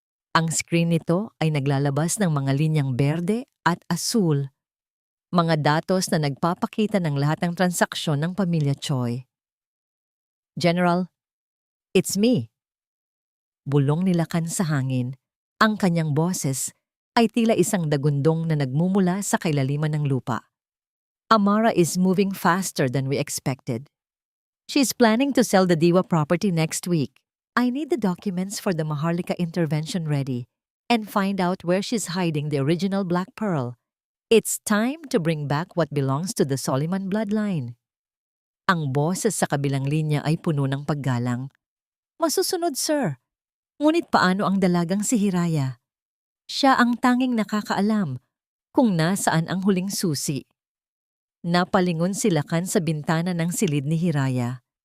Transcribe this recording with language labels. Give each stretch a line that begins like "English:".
Filipino: Ang screen nito ay naglalabas ng mga linyang berde at asul, mga datos na nagpapakita ng lahat ng transaksyon ng pamilya Choi.
English: General, it's me.
Filipino: Bulong ni Lakan sa hangin. Ang kanyang boses ay tila isang dagundong na nagmumula sa kailaliman ng lupa.
English: Amara is moving faster than we expected. She's planning to sell the Diwa property next week. I need the documents for the Maharlika intervention ready and find out where she's hiding the original Black Pearl. It's time to bring back what belongs to the Soliman bloodline.
Filipino: Ang boses sa kabilang linya ay puno ng paggalang. Masusunod, sir. Ngunit paano ang dalagang si Hiraya? Siya ang tanging nakakaalam kung nasaan ang huling susi. Napalingon si Lakan sa bintana ng silid ni Hiraya.